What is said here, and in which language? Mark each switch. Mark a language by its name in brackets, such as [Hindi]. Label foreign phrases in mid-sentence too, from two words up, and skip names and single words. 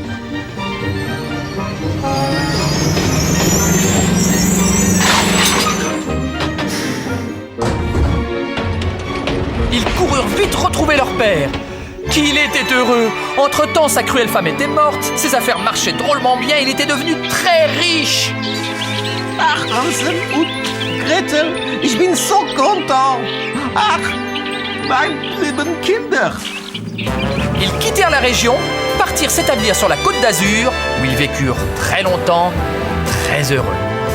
[French] Ils coururent vite retrouver leur père. Qu'il était heureux! Entre-temps, sa cruelle femme était morte, ses affaires marchaient drôlement bien, il était devenu très riche. [German] Ach, Hansel und Gretel, ich bin so content. Ach, mein lieben Kinder. [French] Ils quittèrent la région, partirent s'établir sur la Côte d'Azur, où ils vécurent très longtemps, très heureux.